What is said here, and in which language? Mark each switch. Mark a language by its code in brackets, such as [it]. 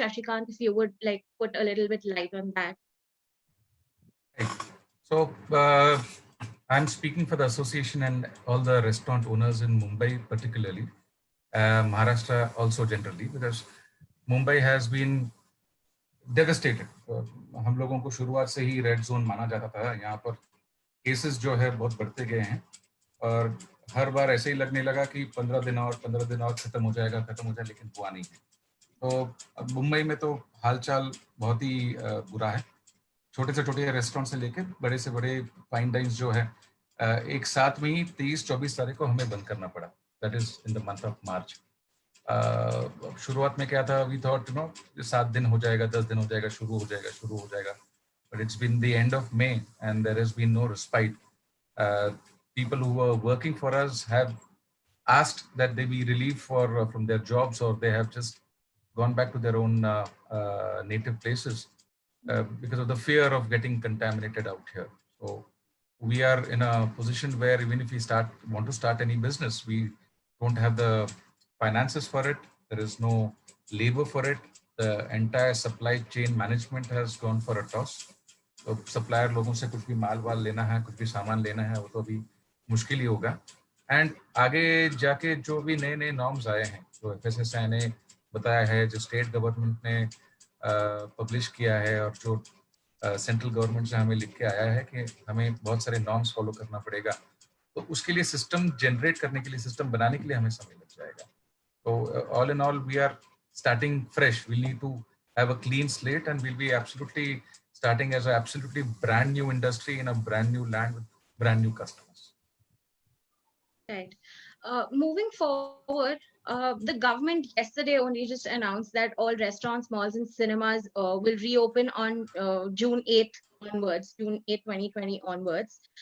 [en] Shashikant, if you would like put a little bit light on that. Right. So I'm speaking for the association and all the restaurant owners in Mumbai, particularly. Maharashtra also generally, because Mumbai has been devastated. [hi] हम लोगों को शुरुआत से ही red zone माना जाता था. यहाँ पर केसेस जो है बहुत बढ़ते गए हैं और हर बार ऐसे ही लगने लगा कि 15 दिन और खत्म हो जाएगा, लेकिन हुआ नहीं है. तो मुंबई में तो हालचाल बहुत ही बुरा है. छोटे से छोटे रेस्टोरेंट से लेकर बड़े से बड़े फाइन डाइन्स जो है एक साथ में ही 23-24 तारीख को हमें बंद करना पड़ा. [en] That is in the month of March. [hi] शुरुआत में क्या था, [en] we thought [hi] 7 दिन हो जाएगा, 10 दिन हो जाएगा, शुरू हो जाएगा. [en] But it's been the end of May and there has been no respite. People who were working for us have asked that they be relieved from their jobs, or they have just gone back to their own native places because of the fear of getting contaminated out here. So we are in a position where even if we want to start any business, we don't have the finances for it. There is no labor for it. The entire supply chain management has gone for a toss. [hi] तो supplier लोगों से कुछ भी माल वाल लेना है, कुछ भी सामान लेना है, वो तो अभी मुश्किल ही होगा. एंड आगे जाके जो भी नए नए नॉर्म्स आए हैं, जो FSSAI ने बताया है, जो स्टेट गवर्नमेंट ने पब्लिश किया है, और जो सेंट्रल गवर्नमेंट से हमें लिख के आया है कि हमें बहुत सारे नॉर्म्स फॉलो करना पड़ेगा, तो उसके लिए सिस्टम जनरेट करने के लिए, सिस्टम बनाने के लिए हमें समय लग जाएगा. [en] तो all in all we are starting fresh. We'll need to have a clean slate, and we'll be absolutely starting as an absolutely brand new industry in a brand new land with brand new customers. Right. Moving forward, the government yesterday only just announced that all restaurants, malls, and cinemas will reopen on June 8th onwards, June 8, 2020 onwards.